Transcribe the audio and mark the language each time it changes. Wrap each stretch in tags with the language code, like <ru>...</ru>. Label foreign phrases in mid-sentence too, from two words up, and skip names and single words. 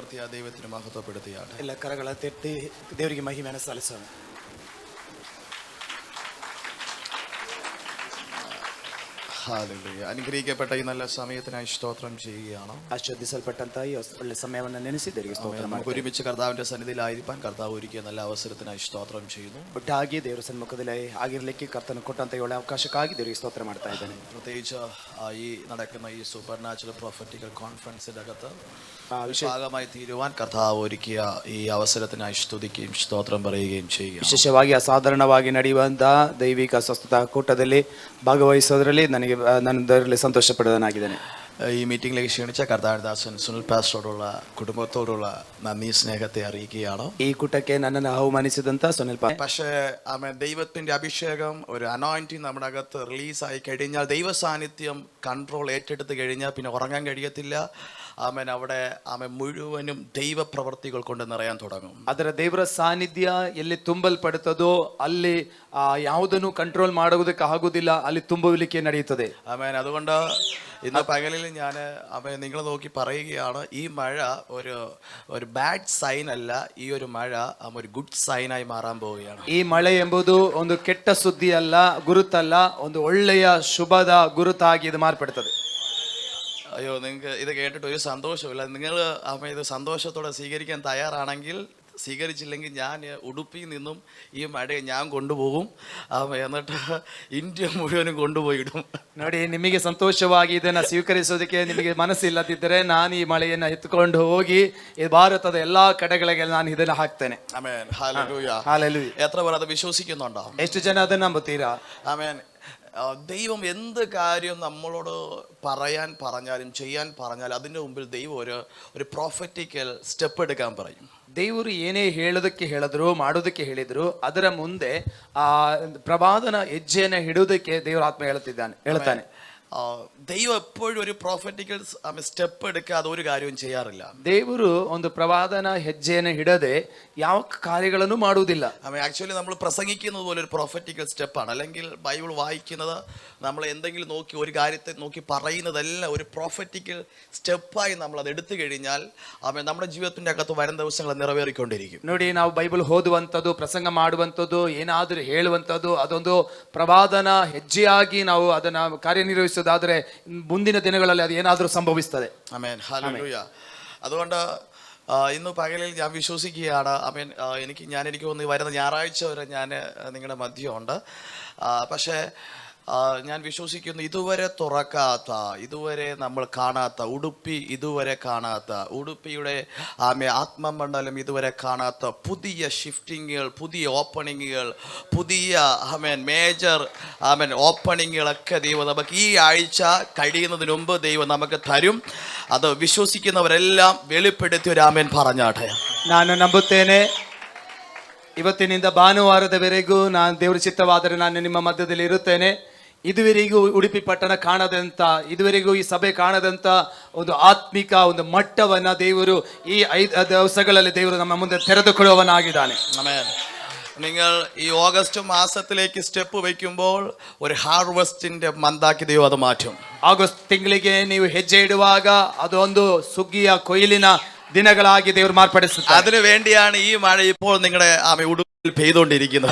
<kn>ದೈವത്തിന് ಮಹತ್ವಪಡುತ್ತೀಯಾಟ. ಎಲ್ಲ ಕರಗಳ ತೆತ್ತಿ ದೇವರಿಗೆ ಮಹಿಮೆಯನ್ನು ಸಲ್ಲಿಸೋಣ.</kn> <ml>ഹല്ലേലൂയ. അനുഗ്രഹിക്കപ്പെട്ട ഈ നല്ല സമയത്തിനായി സ്തോത്രം ചെയ്യുകയാണ്.</ml> <kn>ആശ്വദിസൽപ്പെട്ടಂತ ഈ ಒಳ್ಳೆ സമയವನ್ನು ನೆನೆಸಿ ದೇವರಿಗೆ ಸ್ತೋತ್ರ</kn> <ml>നമുക്ക് ഒരുമിച്ച് കർത്താവിന്റെ സന്നിധിയിലായിരിക്കാൻ കർത്താവ് ഒരുക്കിയ നല്ല അവസരത്തിനായി സ്തോത്രം ചെയ്യുന്നു.</ml> <kn>ಒಟ್ಟಾಗಿ ದೇವರ ಸನ್ಮುಖದಲ್ಲಿ ಆಗಿರಲಿಕ್ಕೆ ಕರ್ತನು ಕೊಟ್ಟಂತ ಒಳ್ಳೆ ಅವಕಾಶಕ್ಕಾಗಿ ದೇವರಿಗೆ ಸ್ತೋತ್ರ ಮಾಡ್ತಾ ಇದ್ದೇನೆ.</kn> <ml>പ്രത്യേകിച്ച് ഈ നടക്കുന്ന ഈ</ml> <en>super natural prophetical conference</en> <ml>അകത്ത് ഭാഗമായി തീരുവാൻ കർത്താവ് ഒരുക്കിയ ഈ അവസരത്തിനായി സ്തുതിക്കുകയും സ്തോത്രം പറയുകയും ചെയ്യുക.</ml> <kn>ವಿಶೇಷವಾಗಿ ಅಸಾಧಾರಣವಾಗಿ ನಡೆಯುವಂತಹ ದೈವಿಕ ಸ್ವಸ್ಥತಾ ಕೂಟದಲ್ಲಿ ಭಾಗವಹಿಸೋದ್ರಲ್ಲಿ ನಾನು ಸಂತೋಷ ಪಡೋದನಾಗಿದ್ದೇನೆ.</kn> <ml>ഈ മീറ്റിംഗിലേക്ക് ക്ഷണിച്ച കർത്താവിദാസൻ സുനിൽ പാസ്റ്ററോടുള്ള കുടുംബത്തോടുള്ള നന്ദി സ്നേഹത്തെ അറിയിക്കുകയാണ്.</ml> <kn>ഈ കൂട്ടಕ್ಕೆ ನನ್ನನ್ನು ಆಹ್ವಾನಿಸಿದಂತ സുനിൽ</kn> <ml>പക്ഷേ ദൈവത്തിന്റെ അഭിഷേകം ഒരു അനോയിന്റിങ് നമ്മുടെ അകത്ത് റിലീസായി കഴിഞ്ഞാൽ, ദൈവ സാന്നിധ്യം കൺട്രോൾ ഏറ്റെടുത്ത് കഴിഞ്ഞാൽ പിന്നെ ഉറങ്ങാൻ കഴിയത്തില്ല. അവിടെ മുഴുവനും ദൈവപ്രവർത്തികൾ കൊണ്ട് നിറയാൻ തുടങ്ങും.</ml> <kn>ಅದರ ದೇವರ ಸಾನ್ನಿಧ್ಯ ಎಲ್ಲಿ ತುಂಬಲ್ಪಡುತ್ತದೋ ಅಲ್ಲಿ ಯಾವುದನ್ನು ಕಂಟ್ರೋಲ್ ಮಾಡುವುದಕ್ಕೆ ಆಗುವುದಿಲ್ಲ, ಅಲ್ಲಿ ತುಂಬಲಿಕ್ಕೆ ನಡೆಯುತ್ತದೆ.</kn> <ml>അതുകൊണ്ട് ഇന്ന് പകലിൽ ഞാൻ നിങ്ങളെ നോക്കി പറയുകയാണ്, ഈ മഴ ഒരു</ml> <en>bad sign</en> <ml>അല്ല, ഈ ഒരു മഴ ഒരു</ml> <en>good sign</en> <ml>മാറാൻ പോവുകയാണ്.</ml> <kn>ಈ ಮಳೆ ಎಂಬುದು ಒಂದು ಕೆಟ್ಟ ಸುದ್ದಿ ಅಲ್ಲ, ಗುರುತಲ್ಲ, ಒಂದು ಒಳ್ಳೆಯ ಶುಭದ ಗುರುತಾಗಿ ಇದು ಮಾರ್ಪಡುತ್ತದೆ.</kn> <ml>അയ്യോ, നിങ്ങൾക്ക് ഇത് കേട്ടിട്ട് ഒരു സന്തോഷമില്ല. നിങ്ങൾ ഇത് സന്തോഷത്തോടെ സ്വീകരിക്കാൻ തയ്യാറാണെങ്കിൽ, സ്വീകരിച്ചില്ലെങ്കിൽ ഞാൻ ഉടുപ്പിയിൽ നിന്നും ഈ മഴയെ ഞാൻ കൊണ്ടുപോകും, എന്നിട്ട് ഇന്ത്യ മുഴുവനും കൊണ്ടുപോയിടും.</ml> <kn>ನೋಡಿ, ನಿಮಗೆ ಸಂತೋಷವಾಗಿ ಇದನ್ನು ಸ್ವೀಕರಿಸೋದಕ್ಕೆ ನಿಮಗೆ ಮನಸ್ಸಿಲ್ಲದಿದ್ದರೆ ನಾನು ಈ ಮಳೆಯನ್ನು ಎತ್ತುಕೊಂಡು ಹೋಗಿ ಈ ಭಾರತದ ಎಲ್ಲಾ ಕಡೆಗಳಿಗೆ ನಾನು ಇದನ್ನು ಹಾಕ್ತೇನೆ.</kn> <ml>ആമേൻ. ഹല്ലേലൂയ. ഹല്ലേലൂയ. എത്ര പേർ അത് വിശ്വസിക്കുന്നുണ്ടോ?</ml> <kn>ಎಷ್ಟು ಜನ ಅದನ್ನು ನಂಬುತ್ತೀರಾ?</kn> <ml>ആമേൻ. ദൈവം എന്ത് കാര്യം നമ്മളോട് പറയാൻ പറഞ്ഞാലും ചെയ്യാൻ പറഞ്ഞാലും അതിൻ്റെ മുമ്പിൽ ദൈവം ഒരു</ml> <en>prophetical step</en> <ml>എടുക്കാൻ പറയും.</ml> <kn>ದೇವರು ಏನೇ ಹೇಳೋದಕ್ಕೆ ಹೇಳಿದ್ರು, ಮಾಡೋದಕ್ಕೆ ಹೇಳಿದ್ರು, ಅದರ ಮುಂದೆ ಆ ಪ್ರವಾದನ ಹೆಜ್ಜೆಯನ್ನು ಹಿಡುವುದಕ್ಕೆ ದೇವರ ಆತ್ಮ ಹೇಳ್ತಾನೆ.</kn> <ml>ദൈവം എപ്പോഴും ഒരു</ml> <en>prophetical step</en> <ml>എടുക്കാതെ ഒരു കാര്യവും ചെയ്യാറില്ല.</ml> <kn>ದೇವರು ಒಂದು ಪ್ರವಾದನ ಹೆಜ್ಜೆಯನ್ನು ಹಿಡದೆ ಯಾವ ಕಾರ್ಯಗಳನ್ನು ಮಾಡುವುದಿಲ್ಲ.</kn> <ml>ആക്ച്വലി നമ്മൾ പ്രസംഗിക്കുന്നത് പോലെ ഒരു</ml> <en>prophetical step.</en> <ml>അല്ലെങ്കിൽ ബൈബിൾ വായിക്കുന്നത്, നമ്മൾ എന്തെങ്കിലും നോക്കി ഒരു കാര്യത്തെ നോക്കി പറയുന്നതെല്ലാം ഒരു</ml> <en>prophetical step</en> <ml>നമ്മൾ അത് എടുത്തു കഴിഞ്ഞാൽ നമ്മുടെ ജീവിതത്തിന്റെ അകത്ത് വരും ദിവസങ്ങൾ നിറവേറിക്കൊണ്ടിരിക്കും.</ml> <kn>ನೋಡಿ, ನಾವು ಬೈಬಲ್ ಓದುವಂಥದ್ದು, ಪ್ರಸಂಗ ಮಾಡುವಂಥದ್ದು, ಏನಾದರೂ ಹೇಳುವಂಥದ್ದು ಅದೊಂದು ಪ್ರವಾದನ ಹೆಜ್ಜೆಯಾಗಿ ನಾವು ಅದನ್ನ ಕಾರ್ಯನಿರ್ವಹಿಸೋದಾದ್ರೆ ಮುಂದಿನ ದಿನಗಳಲ್ಲಿ ಅದು ಏನಾದರೂ ಸಂಭವಿಸ್ತದೆ.</kn> <ml>ആമേൻ. ഹല്ലേലൂയ. അതുകൊണ്ട് ഇന്ന് പകലിൽ ഞാൻ വിശ്വസിക്കുകയാണ്. എനിക്ക് തോന്നുന്നു വരുന്ന ഞായറാഴ്ച വരെ ഞാൻ നിങ്ങളുടെ മധ്യമുണ്ട്. പക്ഷേ ഞാൻ വിശ്വസിക്കുന്നു, ഇതുവരെ തുറക്കാത്ത, ഇതുവരെ നമ്മൾ കാണാത്ത ഉടുപ്പി, ഇതുവരെ കാണാത്ത ഉടുപ്പിയുടെ ആത്മമണ്ഡലം ഇതുവരെ കാണാത്ത പുതിയ ഷിഫ്റ്റിങ്ങുകൾ, പുതിയ ഓപ്പണിങ്ങുകൾ, പുതിയ</ml> <en>major openings</en> <ml>ദൈവം നമുക്ക് ഈ ആഴ്ച കഴിയുന്നതിന് മുമ്പ് ദൈവം നമുക്ക് തരും. അത് വിശ്വസിക്കുന്നവരെല്ലാം വെളിപ്പെടുത്തി ഒരു ആമേൻ പറഞ്ഞാട്ടെ.</ml> <kn>ನಾನು ನಂಬುತ್ತೇನೆ. ಇವತ್ತಿನಿಂದ ಭಾನುವಾರದವರೆಗೂ ನಾನು ದೇವರ ಚಿತ್ತವಾದರೆ ನಾನು ನಿಮ್ಮ ಮಧ್ಯದಲ್ಲಿ ಇರುತ್ತೇನೆ. ಇದುವರೆಗೂ ಉಡುಪಿ ಪಟ್ಟಣ ಕಾಣದಂತ, ಇದುವರೆಗೂ ಈ ಸಭೆ ಕಾಣದಂತ ಒಂದು ಆತ್ಮಿಕ ಒಂದು ಮಟ್ಟವನ್ನ ದೇವರು ಈ 5 ದಿವಸಗಳಲ್ಲಿ ದೇವರು ನಮ್ಮ ಮುಂದೆ ತೆರೆದುಕೊಳ್ಳುವವನಾಗಿದ್ದಾನೆ.</kn> <ml>നിങ്ങൾ ഈ ഓഗസ്റ്റ് മാസത്തിലേക്ക് സ്റ്റെപ്പ് വയ്ക്കുമ്പോൾ ഒരു ഹാർവെസ്റ്റിന്റെ മന്താക്കി ദൈവം അത് മാറ്റും.</ml> <kn>ಆಗಸ್ಟ್ ತಿಂಗಳಿಗೆ ನೀವು ಹೆಜ್ಜೆ ಇಡುವಾಗ ಅದೊಂದು ಸುಗ್ಗಿಯ ಕೊಯ್ಲಿನ ದಿನಗಳಾಗಿ ದೇವರು ಮಾರ್ಪಡಿಸುತ್ತಾರೆ.</kn> <ml>അതിനു വേണ്ടിയാണ് ഈ മഴ ഇപ്പോൾ നിങ്ങളുടെ ഉടുപ്പിൽ പെയ്തുകൊണ്ടിരിക്കുന്നത്.</ml>